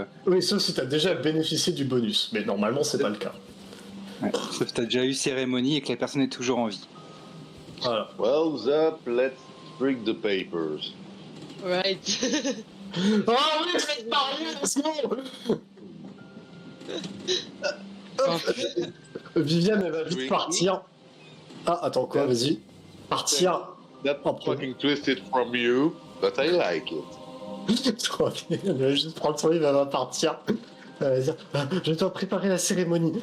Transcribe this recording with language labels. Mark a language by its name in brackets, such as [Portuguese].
[French] Oui, sauf si t'as déjà bénéficié du bonus, mais normalement c'est pas le cas. Ouais. Sauf si t'as déjà eu cérémonie et que la personne est toujours en vie. Voilà. [English] Well, Zap, let's bring the papers. Right. [French] Oh oui, je vais te parler, [English] let's go. [French] Viviane, elle va vite partir. Ah, attends, quoi, vas-y. Partir. [English] That's fucking twisted from you, but I like it. [French] Trop bien, elle va juste prendre son livre, elle va partir. Elle va dire, je dois préparer la cérémonie.